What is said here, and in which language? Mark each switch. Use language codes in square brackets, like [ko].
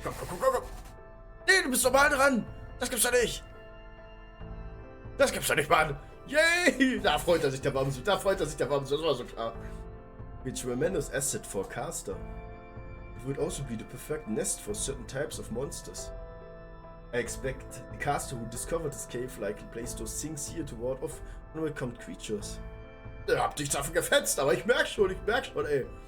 [de] Komm, komm, komm, komm, komm! Nee, du bist doch mal dran! Das gibt's doch nicht! Das gibt's doch nicht, Mann! Yay! Da freut sich der Wamsu, das war so klar. [en] A tremendous asset for a caster. It would also be the perfect nest for certain types of monsters. I expect the caster who discovered this cave likely placed those things here to ward off unwelcome creatures. [de] Ich hab dich dafür gefetzt, aber ich merk schon, ey.